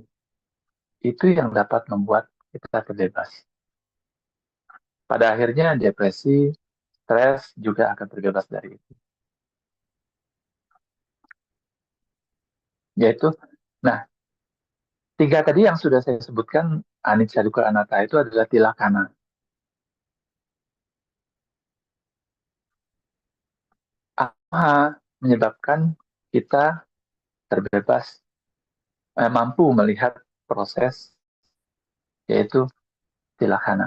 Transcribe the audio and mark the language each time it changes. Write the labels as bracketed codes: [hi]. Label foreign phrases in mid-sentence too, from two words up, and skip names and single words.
[id] Itu yang dapat membuat kita terbebas. Pada akhirnya depresi, stres juga akan terbebas dari itu. Yaitu, nah, 3 tadi yang sudah saya sebutkan, [pi] anicca, dukkha, anatta [id] itu adalah tilakana. Apa menyebabkan kita terbebas, mampu melihat proses, yaitu tilakana.